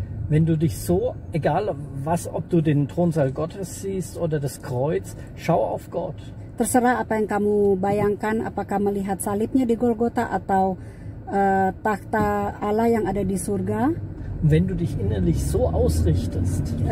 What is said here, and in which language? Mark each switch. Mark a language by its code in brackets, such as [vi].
[de] Wenn du dich so, egal was, ob du den Thronsaal Gottes siehst oder das Kreuz, schau auf Gott. [id] Terserah apa yang kamu bayangkan, apakah melihat salibnya di Golgota atau takhta Allah yang ada di surga. [de] Wenn du dich innerlich so ausrichtest,